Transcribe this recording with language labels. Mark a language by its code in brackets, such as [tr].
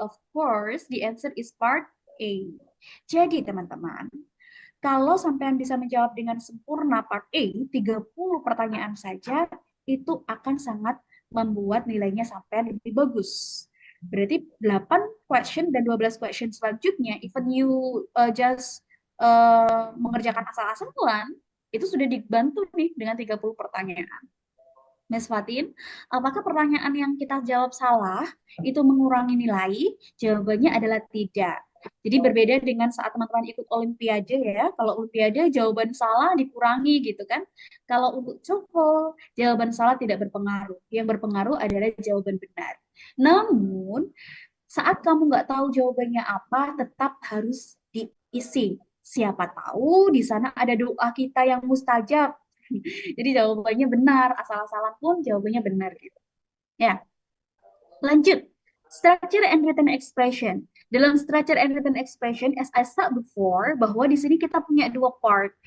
[en] Of course, the answer is part A. [id] Jadi teman-teman, kalau sampean bisa menjawab dengan sempurna part A, 30 pertanyaan saja, itu akan sangat membuat nilainya sampean lebih bagus. Berarti 8 question dan 12 question selanjutnya, [en] even you just [id] mengerjakan asal-asalan, itu sudah dibantu nih dengan 30 pertanyaan. Mas Fatin, apakah pertanyaan yang kita jawab salah itu mengurangi nilai? Jawabannya adalah tidak. Jadi berbeda dengan saat teman-teman ikut olimpiade ya. Kalau olimpiade jawaban salah dikurangi gitu kan. Kalau untuk TOEFL jawaban salah tidak berpengaruh. Yang berpengaruh adalah jawaban benar. Namun saat kamu nggak tahu jawabannya apa, tetap harus diisi. Siapa tahu di sana ada doa kita yang mustajab. Jadi jawabannya benar, asal-asalan pun jawabannya benar gitu. Ya, lanjut. [en] Structure and written expression. [id] Dalam structure and written expression, [en] as I said before, [id] bahwa di sini kita punya dua part.